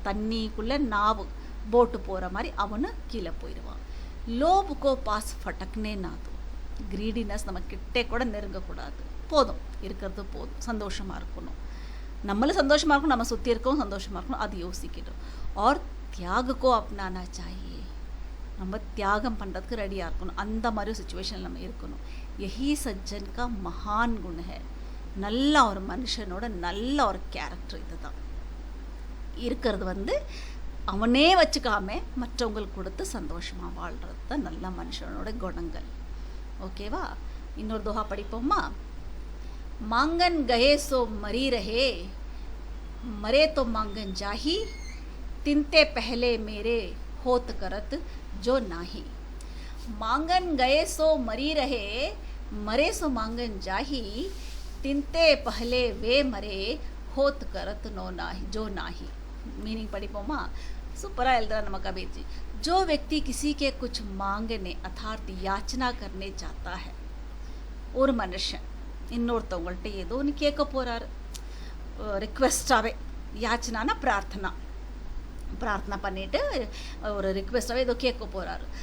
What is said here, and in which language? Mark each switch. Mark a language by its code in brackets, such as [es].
[ta] தண்ணிக்குள்ளே நாவு போட்டு போகிற மாதிரி அவனு கீழே போயிடுவான். [hi] லோப் கோ பாஸ் ஃபட்டக்னே ना दो. [ta] கிரீடினஸ் நம்ம கிட்டே கூட நெருங்கக்கூடாது. போதும், இருக்கிறது போதும், சந்தோஷமாக இருக்கணும். நம்மளும் சந்தோஷமாக இருக்கணும், நம்ம சுற்றி இருக்கவும் சந்தோஷமாக இருக்கணும், அது யோசிக்கணும். [hi] और त्याग को अपनाना चाहिए. [ta] நம்ம தியாகம் பண்ணுறதுக்கு ரெடியாக இருக்கணும். அந்த மாதிரி சுச்சுவேஷனில் நம்ம இருக்கணும். [hi] यही सज्जन का महान गुण है. [ta] நல்ல ஒரு மனுஷனோட நல்ல ஒரு கேரக்டர் இதுதான். இருக்கிறது அவனே வச்சுக்காம மற்றவங்களுக்கு கொடுத்து சந்தோஷமாக வாழ்கிறது தான் நல்ல மனுஷனோட குணங்கள். ஓகேவா? இன்னொரு दोहा படிப்போமா? [hi] मांगन गए सो मरी रहे, मरे तो मांगन जाही, तिनते पहले मेरे होत करत जो नाही. मांगन गए सो मरी रहे, मरे सो मांगन जाही, तिनते पहले वे मरे होत करत नो नाही जो नाही. [ta] मीनिंग படிப்போமா? சூப்பராக எழுதுறா நம்ம கபீர். [hi] जो व्यक्ति किसी के कुछ मांगने अर्थात याचना करने चाहता है, [ta] ஒரு மனுஷன் இன்னொருத்தவங்கள்ட்ட ஏதோ ஒன்று கேட்க போகிறாரு, ரிக்வெஸ்டாகவே. யாச்சனானா प्रार्थना பண்ணிட்டு ஒரு ரிக்வெஸ்டாகவே ஏதோ கேட்க போகிறாரு.